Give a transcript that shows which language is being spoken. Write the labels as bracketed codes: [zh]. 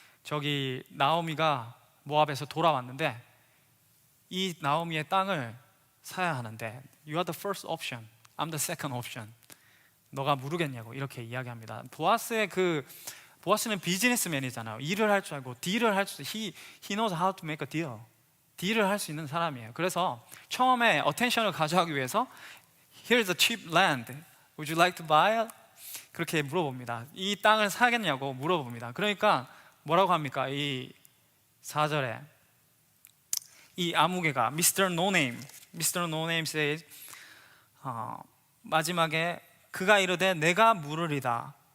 [ko] 저기 나오미가 모압에서 돌아왔는데 이 나오미의 땅을 사야 하는데 [en] You are the first option, I'm the second option. [ko] 너가 모르겠냐고 이렇게 이야기합니다. 보아스는 비즈니스맨이잖아요. 일을 할 줄 알고 딜을 할 수, [en] he knows how to make a deal. [ko] 딜을 할 수 있는 사람이에요. 그래서 처음에 어텐션을 가져가기 위해서 [en] Here's a cheap land, would you like to buy it? [ko] 그렇게 물어봅니다. 이 땅을 사겠냐고 물어봅니다. 그러니까 뭐라고 합니까? 이 4절에 이 아무개가 Mr. [en] No Name says, [ko] 마지막에 그가 이르되 내가 물으리다.